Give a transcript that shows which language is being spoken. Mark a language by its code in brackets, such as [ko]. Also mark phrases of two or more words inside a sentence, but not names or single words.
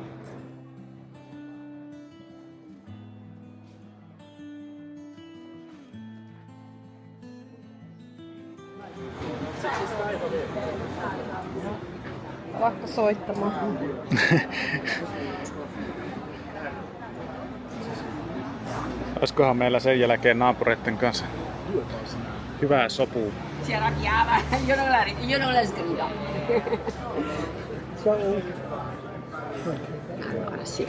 [fi] Vaikka soittamaan. Olisikohan meillä sen jälkeen naapureiden kanssa hyvää sopua? [it] Si arrabbiava, io non la sgrido. Allora, sì.